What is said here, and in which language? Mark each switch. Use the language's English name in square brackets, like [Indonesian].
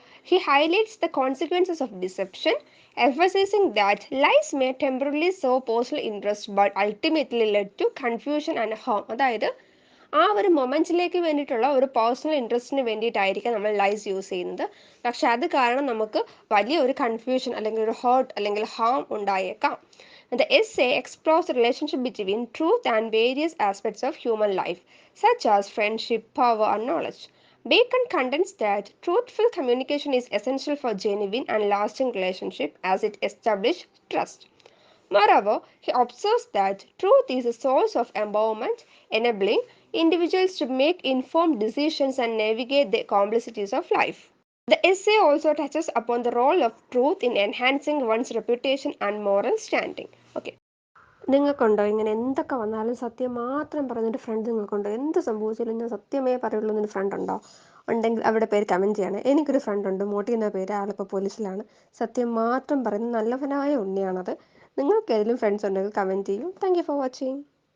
[English] He highlights the consequences of deception, emphasizing that lies may temporarily serve personal interest but ultimately lead to confusion and harm. [Malayalam] അതായത് ആ ഒരു മൊമെന്റിലേക്ക് വേണ്ടിയിട്ടുള്ള ഒരു personal ഇൻട്രസ്റ്റിന് വേണ്ടിയിട്ടായിരിക്കാം നമ്മൾ lies use ചെയ്യുന്നത്. പക്ഷെ അത് കാരണം നമുക്ക് വലിയ ഒരു കൺഫ്യൂഷൻ അല്ലെങ്കിൽ ഒരു ഹേർട്ട് അല്ലെങ്കിൽ ഹാം ഉണ്ടായേക്കാം. [English] The essay explores the relationship between truth and various aspects of human life, such as friendship, power, and knowledge. Bacon contends that truthful communication is essential for genuine and lasting relationship as it establishes trust. Moreover, he observes that truth is a source of empowerment, enabling individuals to make informed decisions and navigate the complexities of life. The essay also touches upon the role of truth in enhancing one's reputation and moral standing. Okay. [Malayalam] നിങ്ങൾക്കുണ്ടോ ഇങ്ങനെ എന്തൊക്കെ വന്നാലും സത്യം മാത്രം പറഞ്ഞിട്ട് front? നിങ്ങൾക്കുണ്ടോ? എന്ത് സംഭവിച്ചാലും ഞാൻ സത്യമേ പറയുള്ളൂ എന്നൊരു ഫ്രണ്ട് ഉണ്ടോ? ഉണ്ടെങ്കിൽ അവിടെ പേര് കമൻറ്റ് ചെയ്യണം. എനിക്കൊരു ഫ്രണ്ട് ഉണ്ട്, മോട്ടി എന്ന പേര്. ആളിപ്പോൾ പോലീസിലാണ്. സത്യം മാത്രം പറയുന്ന നല്ലവനായ ഉണ്ണിയാണത്. നിങ്ങൾക്ക് ഏതെങ്കിലും ഫ്രണ്ട്സ് ഉണ്ടെങ്കിൽ കമൻറ്റ് ചെയ്യും. [English] Thank you for watching.